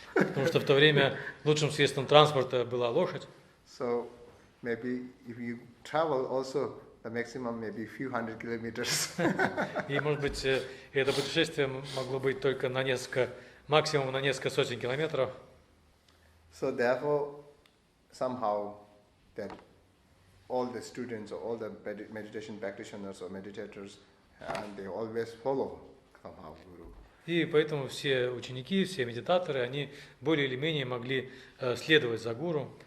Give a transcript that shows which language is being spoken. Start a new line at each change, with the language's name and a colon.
Russian: Потому что в то время лучшим средством транспорта была лошадь.
English: So maybe if you travel also, the maximum maybe few hundred kilometers.
Russian: И, может быть, это путешествие могло быть только максимум на несколько сотен километров.
English: So therefore, somehow that all the students or all the meditation practitioners or meditators, and they always follow somehow Guru.
Russian: И поэтому все ученики, все медитаторы, они более или менее могли следовать за гуру.